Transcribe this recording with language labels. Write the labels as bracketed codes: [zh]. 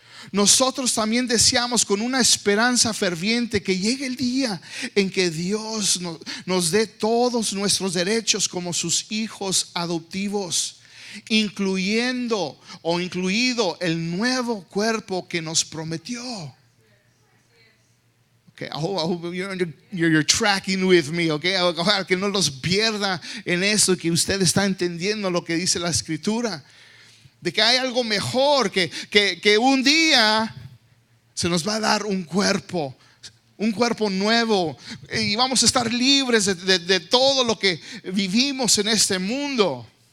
[es] Nosotros también deseamos con una esperanza ferviente que llegue el día en que Dios nos dé todos nuestros derechos como sus hijos adoptivos, incluido el nuevo cuerpo que nos prometió. [en] Okay, I hope you're tracking with me, okay? [es] Ojalá que no los pierda en eso, que usted está entendiendo lo que dice la Escritura, de que hay algo mejor, que un día se nos va a dar un cuerpo nuevo, y vamos a estar libres de todo lo que vivimos en este mundo.